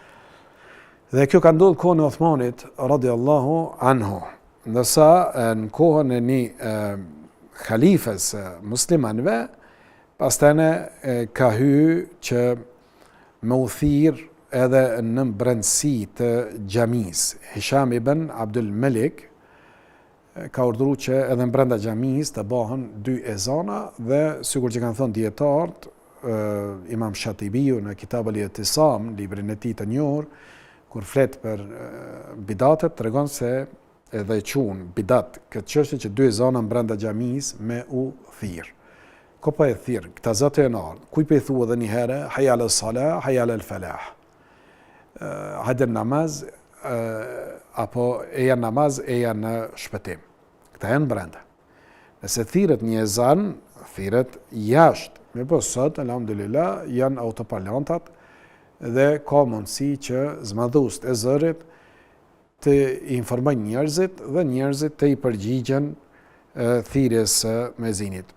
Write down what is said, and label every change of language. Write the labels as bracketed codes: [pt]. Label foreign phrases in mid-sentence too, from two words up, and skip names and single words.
[sq] Dhe kjo ka ndodhur kohën e Uthmanit [ar] رضي الله عنه, [sq] ndërsa në kohën e një khalifës muslimanëve, pastane ka hyrë që me u thirr edhe në brendësi të xhamisë. Hisham ibn Abdul Malik ka urdhëruar që edhe në brenda xhamisë të bëhen 2 ezana, dhe sikur që kanë thënë dietarët, Imam Shatibiu në Kitab al-I'tisam, librin e tij të njohur, kur flet për bidatet, tregon se edhe e quajnë bidat këtë çështje që 2 ezana brenda xhamisë me u thirr. Ko po e thirr këta zotë e nar, kuj po i thua edhe një herë [ar] حي على الصلاة حي على الفلاح. [sq] Hajde namaz, apo eja namaz, eja në shpëtim. Këta janë brenda. Nëse thirret një ezan, thirret jashtë. Me po sot, alhamdulillah, janë autoparlantat dhe ka mundësi që zmadhust e zërit të informojnë njerëzit dhe njerëzit të i përgjigjen thirrjes së muezinit.